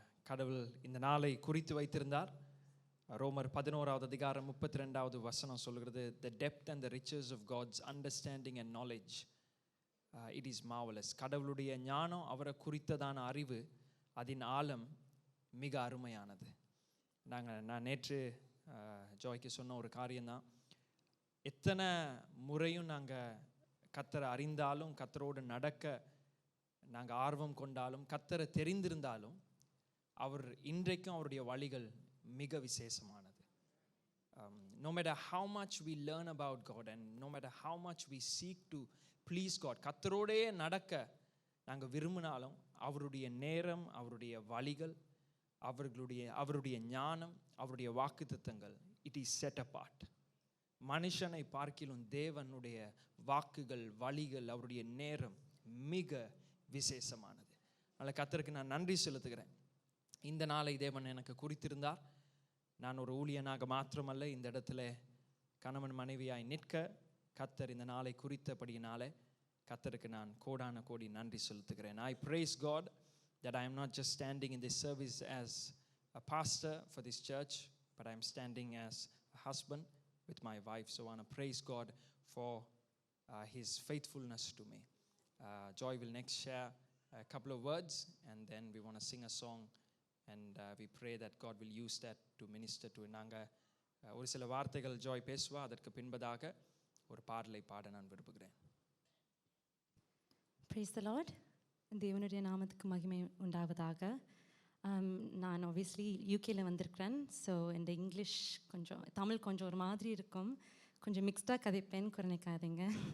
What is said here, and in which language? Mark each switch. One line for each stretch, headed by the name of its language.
Tamil: கடவுள் இந்த நாளை குறித்து வைத்திருந்தார். ரோமர் 11வது அதிகாரம் 32வது வசனம் சொல்கிறது,
English: the depth and the riches of God's understanding and knowledge, it is marvelous.
Tamil: கடவுளுடைய ஞானம், அவரை குறித்ததான அறிவு, அதன் ஆழம் மிக அருமையானது. நான் நேற்று ஜோய்க்கு சொன்ன ஒரு காரியம்தான், எத்தனை முறையும் நாங்கள் கர்த்தரை அறிந்தாலும், கர்த்தரோடு நடக்க நாங்கள் ஆர்வம் கொண்டாலும், கர்த்தரை தெரிந்திருந்தாலும், அவர் இன்றைக்கும் அவருடைய வழிகள் மிக விசேஷமானது.
English: No matter how much we learn about God and no matter how much we seek to please God,
Tamil: கர்த்தரோடே நடக்க நாங்கள் விரும்பினாலும் அவருடைய நேரம், அவருடைய வழிகள், அவருடைய ஞானம், அவருடைய வாக்குத்தத்தங்கள்,
English: It is set apart.
Tamil: மனுஷனை பார்க்கிலும் தேவனுடைய வாக்குகள், வழிகள், அவருடைய நேரம் மிக விசேஷமானது. அதனால் கர்த்தருக்கு நான் நன்றி செலுத்துகிறேன். இந்த நாளை தேவன் எனக்கு குறித்திருந்தார். நான் ஒரு ஊழியனாக மாத்திரமல்ல, இந்த இடத்துல கணவன் மனைவியாய் நிற்க கர்த்தர் இந்த நாளை குறித்தபடியினாலே கர்த்தருக்கு நான் கோடான கோடி நன்றி செலுத்துகிறேன்.
English: I praise God that I am not just standing in this service as a pastor for this church, but I am standing as a husband with my wife. So I want to praise God for his faithfulness to me. Joy will next share a couple of words and then we want to sing a song and we pray that God will use that to minister to.
Tamil: நாங்க ஒரு சில வார்த்தைகள் Joy பேசுவா, அதற்கு பின்பதாக ஒரு பாடலை பாட நான் விரும்புகிறேன்.
English: Praise the Lord.
Tamil: தேவனுடைய நாமத்துக்கு மகிமை உண்டாவதாக. நான் ஆப்வியஸ்லி யூகேல வந்திருக்கிறேன். ஸோ இந்த இங்கிலீஷ் கொஞ்சம், தமிழ் கொஞ்சம் ஒரு மாதிரி இருக்கும், கொஞ்சம் மிக்ஸ்டாக கதைப்பேன், குறைக்காதீங்க.